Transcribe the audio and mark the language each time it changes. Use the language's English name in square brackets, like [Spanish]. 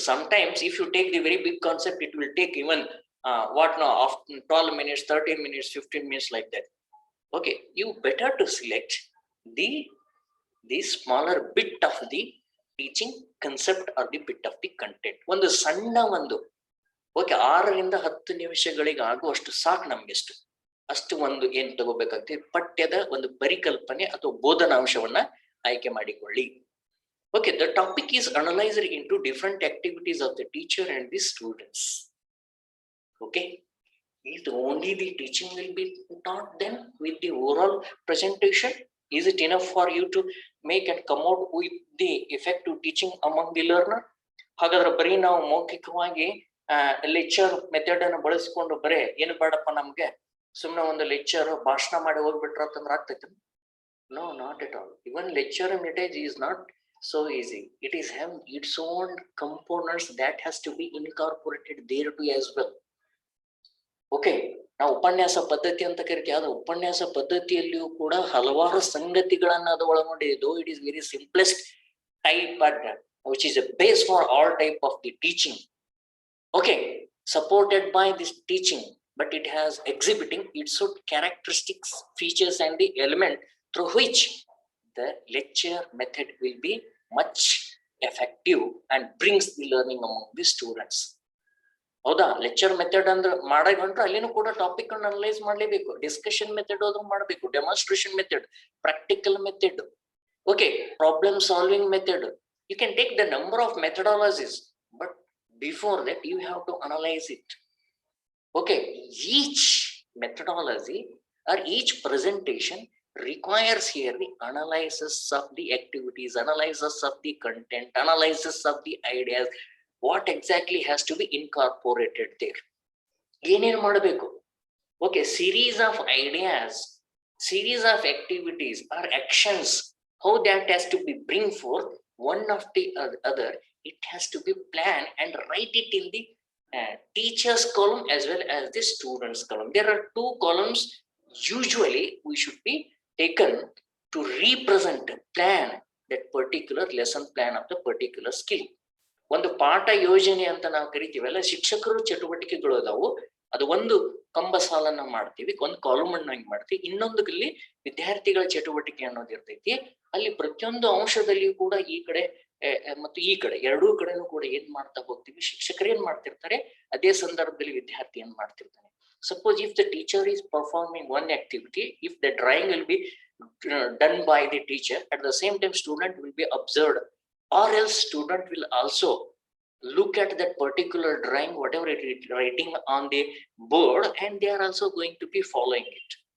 [English] Sometimes if you take the very big concept, it will take even 12 minutes, 13 minutes, 15 minutes, like that. Okay, you better to select the smaller bit of the teaching concept or the bit of the content. [Kannada] ಒಂದು ಸಣ್ಣ ಒಂದು, okay, 6 ರಿಂದ 10 ನಿಮಿಷಗಳಿಗೆ ಆಗುವಷ್ಟು ಸಾಕು ನಮ್ಗೆಷ್ಟು, ಅಷ್ಟು ಒಂದು ಏನ್ ತಗೋಬೇಕಾಗ್ತದೆ, ಪಠ್ಯದ ಒಂದು ಪರಿಕಲ್ಪನೆ ಅಥವಾ ಬೋಧನಾಂಶವನ್ನ ಆಯ್ಕೆ ಮಾಡಿಕೊಳ್ಳಿ. [English] Okay, the topic is analyzed into different activities of the teacher and the students. Okay, is only the teaching will be taught then with the oral presentation? Is it enough for you to make and come out with the effective teaching among the learner? [Kannada] ಹಾಗಾದ್ರೆ ಬರೀ ನಾವು ಮೌಖಿಕವಾಗಿ lecture method ಅನ್ನು ಬಳಸಿಕೊಂಡು ಬರೇ ಏನು ಬೇಡಪ್ಪ ನಮ್ಗೆ, ಸುಮ್ಮನೆ ಒಂದು ಲೆಕ್ಚರ್ ಭಾಷಣ ಮಾಡಿ ಹೋಗ್ಬಿಟ್ರ ಅಂತಂದ್ರೆ ಆಗ್ತೈತೆ? [English] No, not at all. Even lecture method is not so easy. It is having its own components that has to be incorporated there too as well. [Kannada] Okay, ನಾವು ಉಪನ್ಯಾಸ ಪದ್ಧತಿ ಅಂತ ಕರಿತೀವಿ. ಅದು ಉಪನ್ಯಾಸ ಪದ್ಧತಿಯಲ್ಲಿಯೂ ಕೂಡ ಹಲವಾರು ಸಂಗತಿಗಳನ್ನ ಅದು ಒಳಗೊಂಡಿದೆ. [English] Though it is very simplest type, but which is a base for all type of the teaching. Okay, supported by this teaching, but it has exhibiting its own characteristics, features and the element through which the lecture method will be much effective and brings the learning among the students. [Kannada] ಹೌದಾ? Lecture method ಅಂದ್ರೆ ಮಾಡಕೊಂಡ್ರೆ ಅಲ್ಲಿನೂ ಕೂಡ topic ಅನ್ನು analyse ಮಾಡ್ಲೇಬೇಕು. Discussion method ಅದು ಮಾಡಬೇಕು, demonstration method, practical method, okay, problem solving method. [English] You can take the number of methodologies, but before that you have to analyze it. Okay, each methodology or each presentation requires here the analysis of the activities, analysis of the content, analysis of the ideas, what exactly has to be incorporated there. [Kannada] ಏನೇನು ಮಾಡಬೇಕು? [English] Okay, series of ideas, series of activities or actions, how that has to be bring forth one of the other. It has to be planned and write it in the teacher's column as well as the student's column. There are two columns usually we should be taken to represent, plan that particular lesson plan of the particular skill. [Kannada] ಒಂದು ಪಾಠ ಯೋಜನೆ ಅಂತ ನಾವು ಕರಿತೀವಲ್ಲ, ಶಿಕ್ಷಕರು ಚಟುವಟಿಕೆಗಳು ಅದಾವು. ಅದು ಒಂದು ಕಂಬ ಸಾಲನ್ನ ಮಾಡ್ತೀವಿ, ಒಂದು ಕಾಲಮ್ ಅನ್ನ ಮಾಡ್ತೀವಿ, ಇನ್ನೊಂದಲ್ಲಿ ವಿದ್ಯಾರ್ಥಿಗಳ ಚಟುವಟಿಕೆ ಅನ್ನೋದು ಇರ್ತೈತಿ. ಅಲ್ಲಿ ಪ್ರತಿಯೊಂದು ಅಂಶದಲ್ಲಿಯೂ ಕೂಡ ಈ ಕಡೆ ಮತ್ತು ಈ ಕಡೆ ಎರಡೂ ಕಡೆನೂ ಕೂಡ ಏನ್ ಮಾಡ್ತಾ ಹೋಗ್ತೀವಿ, ಶಿಕ್ಷಕರು ಏನ್ ಮಾಡ್ತಿರ್ತಾರೆ, ಅದೇ ಸಂದರ್ಭದಲ್ಲಿ ವಿದ್ಯಾರ್ಥಿ ಏನ್ ಮಾಡ್ತಿರ್ತಾನೆ. [English] Suppose if the teacher is performing one activity, if the drawing will be done by the teacher, at the same time student will be observed, or else student will also look at that particular drawing, whatever it is writing on the board, and they are also going to be following it.